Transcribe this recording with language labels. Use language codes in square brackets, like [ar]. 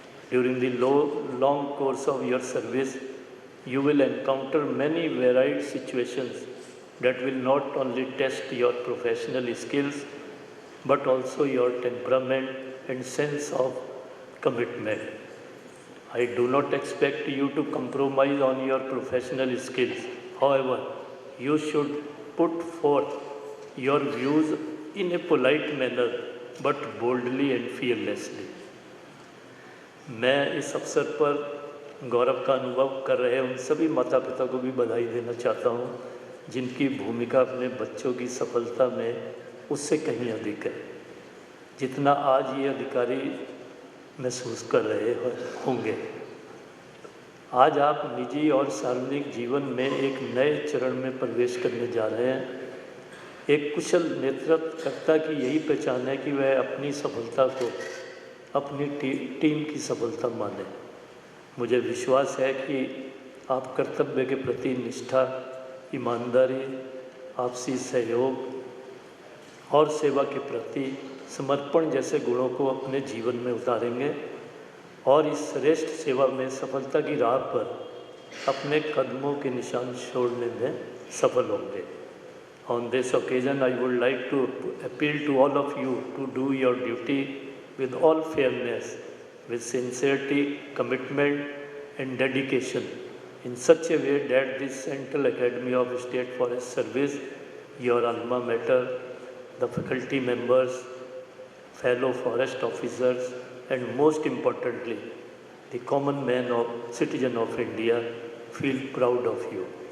[en] During the long course of your service, you will encounter many varied situations that will not only test your professional skills, but also your temperament and sense of commitment. I do not expect you to compromise on your professional skills. However, you should put forth your views in a polite manner, but boldly and fearlessly. [hi] मैं इस अवसर पर गौरव का अनुभव कर रहे उन सभी माता पिता को भी बधाई देना चाहता हूँ जिनकी भूमिका अपने बच्चों की सफलता में उससे कहीं अधिक है, जितना आज ये अधिकारी महसूस कर रहे होंगे। आज आप निजी और सार्वजनिक जीवन में एक नए चरण में प्रवेश करने जा रहे हैं। एक कुशल नेतृत्वकर्ता की यही पहचान है कि वह अपनी सफलता को अपनी टीम की सफलता माने। मुझे विश्वास है कि आप कर्तव्य के प्रति निष्ठा, ईमानदारी, आपसी सहयोग और सेवा के प्रति समर्पण जैसे गुणों को अपने जीवन में उतारेंगे और इस श्रेष्ठ सेवा में सफलता की राह पर अपने कदमों के निशान छोड़ने में सफल होंगे। [en] On this occasion, I would like to appeal to all of you to do your duty with all fairness, with sincerity, commitment, and dedication in such a way that this Central Academy of State Forest Service, your alma mater, the faculty members, fellow forest officers, and most importantly, the common man of citizen of India feel proud of you.